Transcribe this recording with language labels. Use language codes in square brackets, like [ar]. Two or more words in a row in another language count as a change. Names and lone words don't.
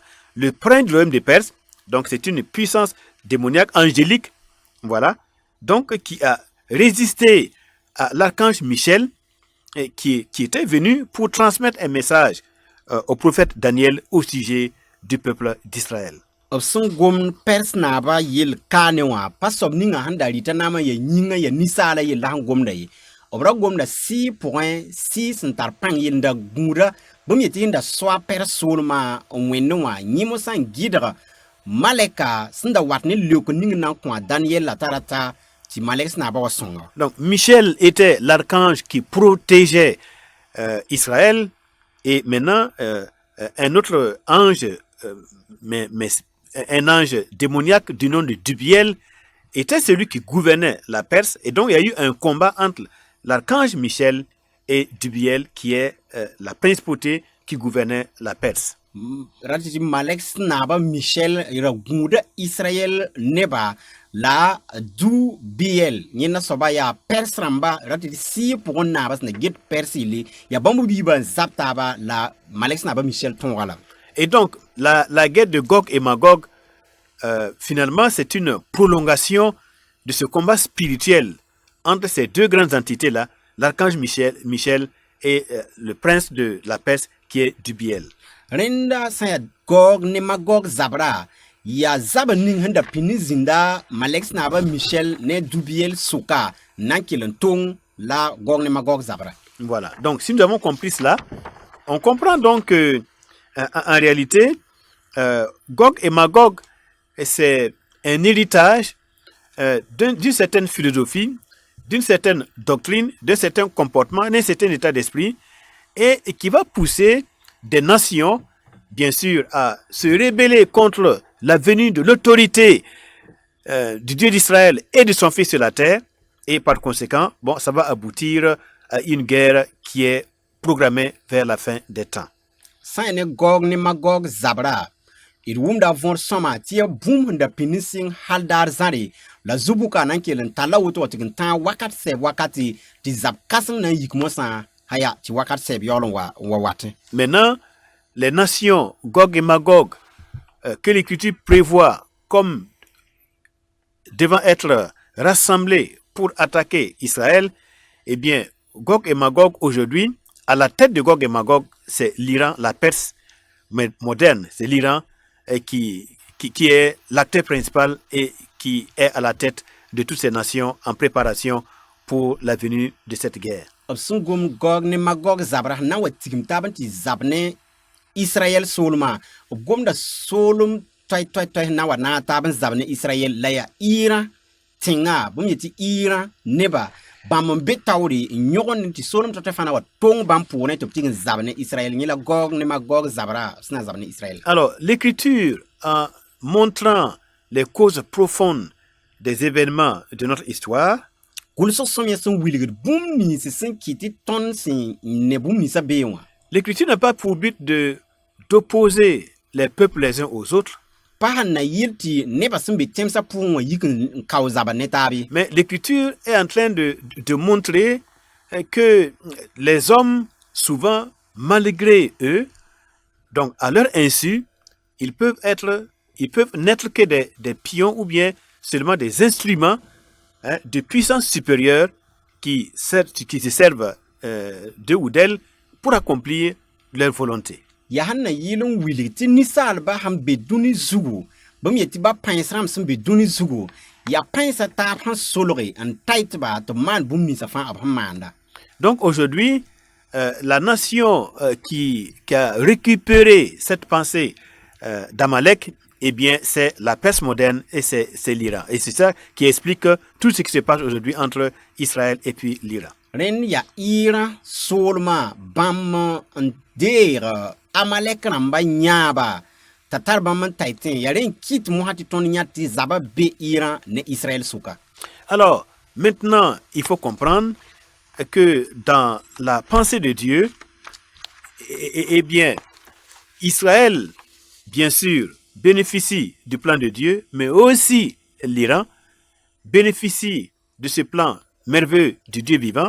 [fr] Le prince du royaume de Perse, donc c'est une puissance démoniaque, angélique, voilà, donc qui a résisté à l'archange Michel, et qui était venu pour transmettre un message au prophète Daniel au sujet du peuple d'Israël. [mos] b sẽn gomd pɛrs naaba yel kaane wã pa soab ninga sẽn da rɩta naamã ya yĩngã ya ninsaala yella sẽn gomda ye b ra gomda sɩ sẽn tar pãng yel n da gũuda bõmb yetɩ yẽnda soa pɛrs soolmã n wẽnd wã yẽ mosã n gɩdg malɛka sẽn da wat ne leok ning n na n kõ Daniel la tara ta tɩ malɛk sẽn naaba wa sõnga. [fr] Donc Michel était l'archange qui protégeait Israël, et maintenant un autre ange, mais un ange démoniaque du nom de Dubiel, était celui qui gouvernait la Perse, et donc il y a eu un combat entre l'archange Michel et Dubiel, qui est la principauté qui gouvernait la Perse. [mos] Ratiti malek snaba Michel ira gũuda Israël neba la du biel yẽnda soaba yaa pɛrs rãmba ratiti sɩɩ pʋgẽ naaba sẽn na get pɛrs yɩle yaa bãmb biibã n zab taaba la malek snaba Michel tõoga la. [fr] Et donc la guerre de Gog et Magog, finalement c'est une prolongation de ce combat spirituel entre ces deux grandes entités-là, l'archange Michel et le prince de la Perse qui est Dubiel. [mos] Rẽnda sã yaa Gog ne Magog zabra yaa zab ning sẽn da pĩnd zĩnda malek snaba Michel ne Dubiel sʋka n na n kell n tong la Gog ne Magog zabra. [fr] Voilà, donc si nous avons compris cela, on comprend donc que en réalité, Gog et Magog, c'est un héritage d'une certaine philosophie, d'une certaine doctrine, d'un certain comportement, d'un certain état d'esprit, et qui va pousser des nations, bien sûr, à se rebeller contre la venue de l'autorité du Dieu d'Israël et de son Fils sur la terre, et par conséquent, bon, ça va aboutir à une guerre qui est programmée vers la fin des temps. [mos] Sã ne Gog ne Magog zabra d wʋmda võor sõma tɩ yaa bũmb sẽn da pĩnd sɩng hal daar zãre la zubuka na n kell n tall la woto wa tɩ n tãag wakat sɛɛb wakate tɩ zab kãseng na n yik mosã aya tɩ wakat sɛɛb yaool n wa watẽ. [fr] Maintenant, les nations Gog et Magog que l'Écriture prévoit comme devant être rassemblées pour attaquer Israël, eh bien, Gog et Magog aujourd'hui, à la tête de Gog et Magog, c'est l'Iran, la Perse moderne, c'est l'Iran qui est l'acteur principal et qui est à la tête de toutes ces nations en préparation pour la venue de cette guerre. [mos] B sẽn gom Gog ne Magog zabra sẽn na n wa tigim taab n tɩ zab ne Israɛl soolmã b gomda soolem toɛy sẽn na n wa naag taab n zab ne Israɛl la yaa Iirã tẽngã bõmb yetɩ Iirã neba bãmb n be taoore n yõgend tɩ soolem toɛy fãna wa tong bãmb pʋʋrẽ tɩ b tɩg n zab ne Israɛl yẽ la Gog ne Magog zabra b sẽn na zab ne Israɛl. [fr] Alors, l'Écriture, en montrant les causes profondes des événements de notre histoire, [mos] gʋlsg sõm yaa sẽn wilgd bũmb nins sẽn kɩ tɩ tõnd sẽn ne bũmb ninsã bee wã. [fr] l'Écriture n'a pas pour but d'opposer les peuples les uns aux autres, [mos] Pa sẽn na yɩl tɩ nebã sẽn be tẽmsã pʋgẽ wã yik n kao zaba ne taabe. [fr] mais l'Écriture est en train de montrer que les hommes, souvent, malgré eux, donc à leur insu, ils peuvent n'être que des pions ou bien seulement des instruments de puissance supérieure qui se servent d'eux ou d'elles pour accomplir leur volonté. [mos] Ya sẽn na yɩl n wilg tɩ ninsaalbã sẽn be dũni zugu bãmb yetɩ ba pãens rãmb sẽn be dũni zugu yaa pãensã taab sẽn solge n tay tɩba tɩ b maan bũmb ninsã fãa b sẽn maanda. [fr] Donc aujourd'hui, la nation qui a récupéré cette pensée d'Amalek, eh bien, c'est la Perse moderne et c'est l'Iran. Et c'est ça qui explique tout ce qui se passe aujourd'hui entre Israël et puis l'Iran. [mos] Rẽnd yaa Iirã soolmã bãmb n deeg Amalek rãmba yãaba t'a tar bãmb n tay tẽ yaa rẽ n kɩt mosã tɩ tõnd yã tɩ zaba be Iran ne Israël sʋka. [fr] Alors, maintenant, il faut comprendre que dans la pensée de Dieu, eh bien, Israël, bien sûr, bénéficie du plan de Dieu, mais aussi l'Iran bénéficie de ce plan merveilleux du Dieu vivant.